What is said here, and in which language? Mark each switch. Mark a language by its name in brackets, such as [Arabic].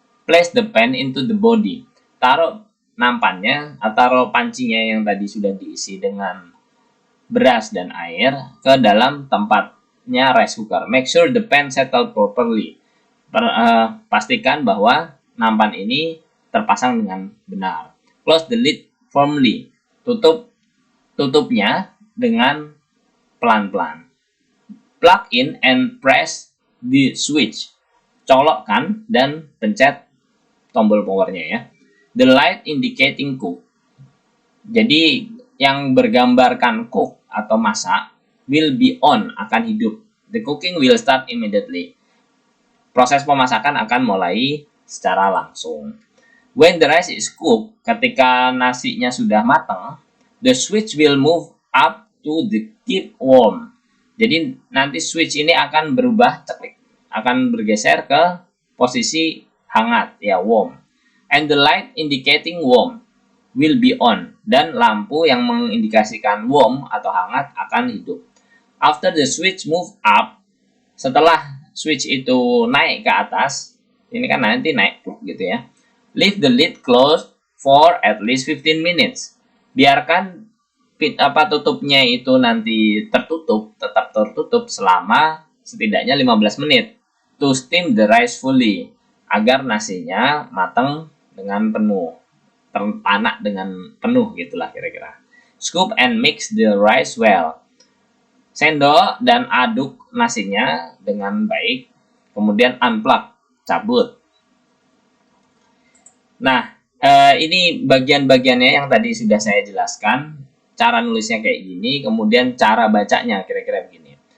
[English] Place the pan into the body. [Indonesian] Taruh nampannya atau pancinya yang tadi sudah diisi dengan beras dan air ke dalam tempatnya rice cooker. [English] Make sure the pan settled properly. [Indonesian] Pastikan bahwa nampan ini terpasang dengan benar. [English] Close the lid firmly. [Indonesian] Tutupnya dengan pelan-pelan. [English] Plug in and press the switch. [Indonesian] Colokkan dan pencet tombol powernya ya. [English] The light indicating cook. [Indonesian] Jadi yang bergambarkan cook atau masak [English] will be on, [Indonesian] akan hidup. [English] The cooking will start immediately. [Indonesian] Proses pemasakan akan mulai secara langsung. [English] When the rice is cooked, [Indonesian] ketika nasinya sudah matang, [English] the switch will move up to the keep warm. [Indonesian] Jadi nanti switch ini akan berubah akan bergeser ke posisi hangat ya, warm. [English] And the light indicating warm will be on, [Indonesian] dan lampu yang mengindikasikan warm atau hangat akan hidup. [English] After the switch move up, [Indonesian] setelah switch itu naik ke atas, ini kan nanti naik gitu ya. [English] Leave the lid closed for at least 15 minutes. [Indonesian] Biarkan tutupnya itu nanti tetap tertutup selama setidaknya 15 menit. [English] To steam the rice fully, [Indonesian] agar nasinya matang dengan penuh, terpanak dengan penuh gitulah kira-kira. [English] Scoop and mix the rice well. [Indonesian] Sendok dan aduk nasinya dengan baik, kemudian unplug, cabut. Nah, ini bagian-bagiannya yang tadi sudah saya jelaskan. Cara nulisnya kayak gini, kemudian cara bacanya kira-kira begini.